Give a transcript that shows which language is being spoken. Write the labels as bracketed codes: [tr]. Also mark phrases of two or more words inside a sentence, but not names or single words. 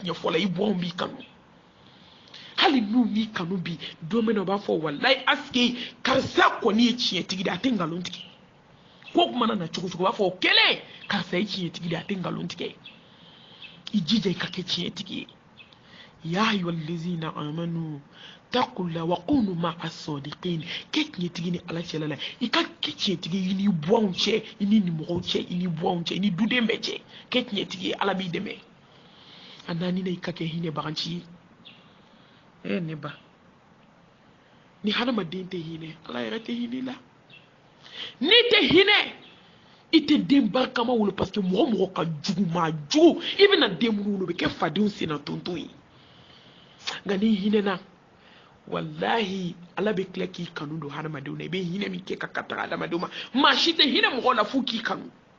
[bm] tiɲɛ fɔla ye i buwaw b'i kanu hali n'u m'i kanu bi don min na u b'a fɔ walayi asike karisa kɔni ye tiɲɛtigi de a tɛ nkalon tigɛ ko kuma na cogo cogo u b'a fɔ o kɛlen karisa ye tiɲɛtigi de a tɛ nkalon tigɛ i jija i ka kɛ tiɲɛtigi ye [ar] يا أيها الذين آمنوا اتقوا الله وكونوا مع الصادقين [bm] kɛ tiɲɛtigi ni ala cɛla la i ka kɛ tiɲɛtigi i ni buwaw cɛ i ni nimɔgɔw cɛ i ni buwaw cɛ i ni duden bɛɛ cɛ kɛ tiɲɛtigi ye ala b'i dɛmɛ a naani na i ka kɛ hinɛbagaci ye ne ba ni hadamaden tɛ hinɛ ala yɛrɛ tɛ hinɛ la n'i tɛ hinɛ i tɛ den barikama wolo [fr] parce que [bm] mɔgɔ mɔgɔ ka jugu maa jugu i bɛna den minnu wolo o bɛ kɛ fadenw senna tonton ye nka n'i hinɛna walahi ala bɛ tila k'i kanu don hadamadenw na i bɛ hinɛ min kɛ ka taga hadamadenw ma maa si tɛ hinɛ mɔgɔ la f'u k'i kanu